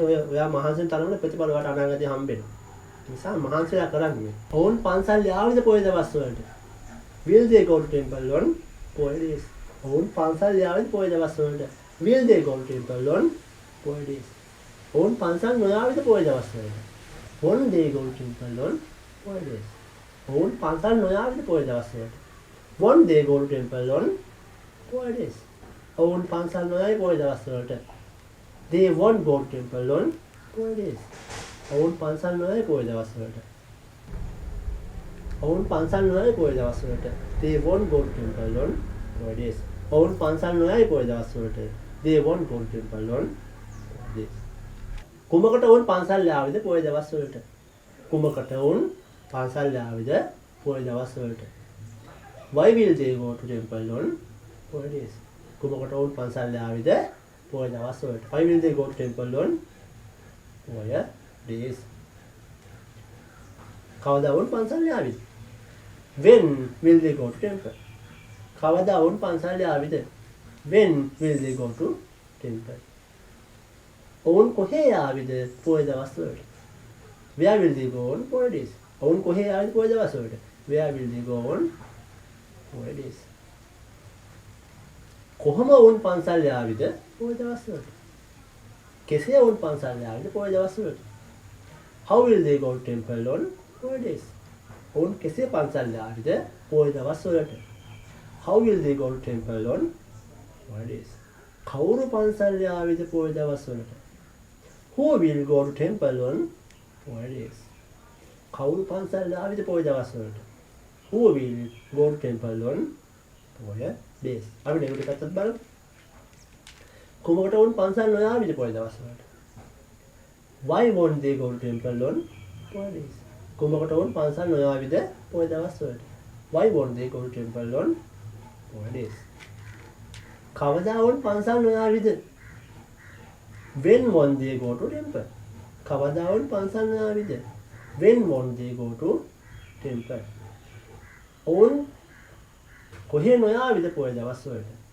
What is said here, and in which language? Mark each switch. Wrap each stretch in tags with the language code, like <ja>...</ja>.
<si>ඔයා මහන්සියෙන් තරමට ප්‍රතිඵල වලට අනාගතේ හම්බෙනවා. නිසා මහන්සියලා කරන්නේ. ඔවුන් පන්සල් යාවිද පොය දවස් වලට.</si> <en>Will they go to temple on holidays?</en> <si>ඔවුන් පන්සල් යාවිද පොය දවස් වලට.</si> <en>Will they go to temple on holidays?</en> <si>ඔවුන් පන්සල් නොයාවිද පොය දවස් වලට.</si> <en>Won't they go to temple on holidays?</en> <si>ඔවුන් පන්සල් නොයාවිද පොය දවස් වලට.</si> <en>Won't they go to temple on holidays?</en> <si>ඔවුන් පන්සල් නොයයි පොය දවස් වලට.</si> <en>They won't go to temple on holidays.</en> <si>ඔවුන් පන්සල් නොයයි පොය දවස් වලට. ඔවුන් පන්සල් නොයයි පොය දවස් වලට.</si> <en>They won't go to temple on holidays.</en> <si>ඔවුන් පන්සල් නොයයි පොය දවස් වලට.</si> <en>They won't go to temple on holidays.</en> <si>කුමකට ඔවුන් පන්සල් යාවිද පොය දවස් වලට? කුමකට ඔවුන් පන්සල් යාවිද පොය දවස් වලට?</si> <en>Why will they go to temple on holidays?</en> <si>කුමකට ඔවුන් පන්සල් යාවිද පොය දවස් වලට?</si> <en>Why will they go to temple on holidays?</en> <si>කවදා ඔවුන් පන්සල් යාවිද?</si> <en>When will they go to temple?</en> <si>කවදා ඔවුන් පන්සල් යාවිද?</si> <en>When will they go to temple?</en> <si>ඔවුන් කොහේ යාවිද පොය දවස් වලට?</si> <en>Where will they go on holidays?</en> <si>ඔවුන් කොහේ යාවිද පොය දවස් වලට?</si> <en>Where will they go on holidays?</en> <si>කොහොම ඔවුන් පන්සල් යාවිද පොය දවස් වලට? කෙසේ ඔවුන් පන්සල් යාවිද පොය දවස් වලට?</si> <en>How will they go to temple on holidays?</en> <si>ඔවුන් කෙසේ පන්සල් යාවිද පොය දවස් වලට?</si> <en>How will they go to temple on holidays?</en> <si>කවුරු පන්සල් යාවිද පොය දවස් වලට?</si> <en>Who will go to temple on holidays?</en> <si>කවුරු පන්සල් යාවිද පොය දවස් වලට?</si> <en>Who will go to temple on holidays?</en> <si>අපි නෙගටිව් පැත්තත් බලමු. කුමකට වුන් පන්සල් නොයාවිද පොය දවස් වලට?</si> <en>Why won't they go to temple on holidays?</en> <si>කුමකට වුන් පන්සල් නොයාවිද පොය දවස් වලට?</si> <en>Why won't they go to temple on holidays?</en> <si>කවදා වුන් පන්සල් නොයාවිද?</si> <en>When won't they go to temple?</en> <si>කවදා වුන් පන්සල් නොයාවිද?</si> <en>When won't they go to temple?</en> <si>ඔවුන් කොහේ නොයාවිද පොය දවස් වලට?</si>